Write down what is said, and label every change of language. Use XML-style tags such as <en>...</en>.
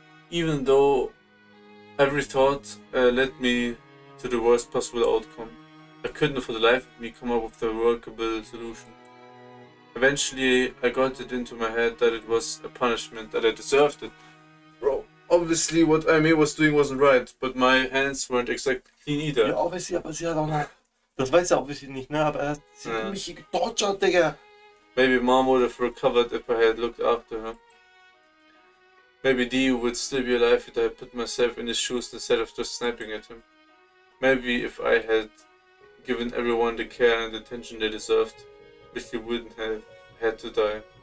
<en>Even though every thought led me to the worst possible outcome, I couldn't for the life of me come up with a workable solution. Eventually, I got it into my head that it was a punishment, that I deserved it. Bro, obviously what Aimee was doing wasn't right, but my hands weren't exactly clean either.</en> <de>Ja, obviously, aber sie hat auch noch. Das weiß er obviously nicht, ne? Aber sie hat mich getortured, Digga.</de> <en>Maybe mom would have recovered if I had looked after her. Maybe Dee would still be alive if I had put myself in his shoes instead of just snapping at him. Maybe if I had given everyone the care and attention they deserved, Billy wouldn't have had to die.</en>